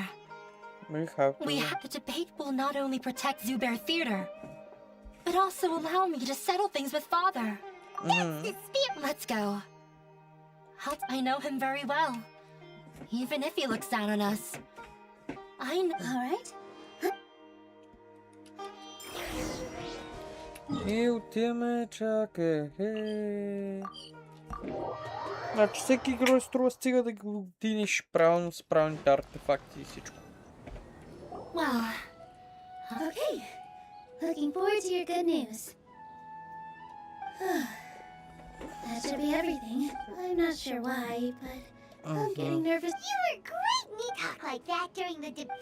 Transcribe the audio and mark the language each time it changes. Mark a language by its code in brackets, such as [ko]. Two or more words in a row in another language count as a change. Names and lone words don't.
[en] The debate will not only protect Zubair Theater, but also allow me to settle things with Father. That's the spirit. Let's go. I know him very well, even if he looks down on us. I know. All right. [bg] И отиваме, чакай. Значи всеки герой струва, стига да го динеш правилно с правилните артефакти и всичко. [en] Well, okay. Looking forward to your good news. That should be everything. I'm not sure why, but I'm getting nervous. You were great when you talk like that during the debate.